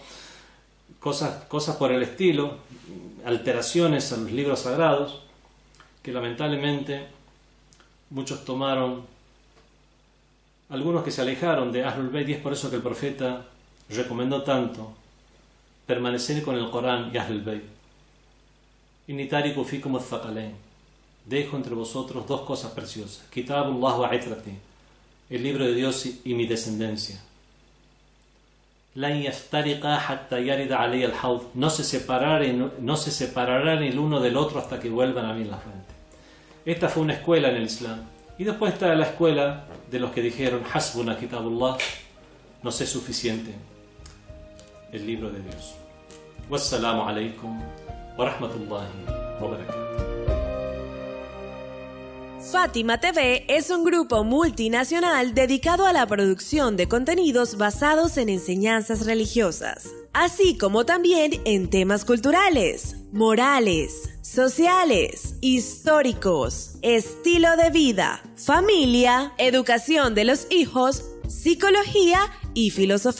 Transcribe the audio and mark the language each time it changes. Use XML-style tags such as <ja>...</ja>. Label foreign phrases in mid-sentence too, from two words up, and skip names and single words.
<es>Cosas por el estilo, alteraciones a los libros sagrados, que lamentablemente muchos tomaron, algunos que se alejaron de Ahlul Bayt, y es por eso que el profeta recomendó tanto permanecer con el Corán y Ahlul Bayt.</es> <ar>إني تارك فيكم الثقلين,</ar> <es>dejo entre vosotros dos cosas preciosas:</es> <ar>كتاب الله وعترتي,</ar> <es>el libro de Dios y mi descendencia.</es> <ar>لن يفترقا حتى يردا علي الحوض,</ar> <es>no se separarán el uno del otro hasta que vuelvan a mí en la frente. Esta fue una escuela en el Islam. Y después está la escuela de los que dijeron:</es> <ar>حسبنا كتاب الله,</ar> <es>nos es suficiente el libro de Dios.</es> <ar>والسلام عليكم ورحمة الله وبركاته.</ar> <es>Fátima TV es un grupo multinacional dedicado a la producción de contenidos basados en enseñanzas religiosas, así como también en temas culturales, morales, sociales, históricos, estilo de vida, familia, educación de los hijos, psicología y filosofía.</es>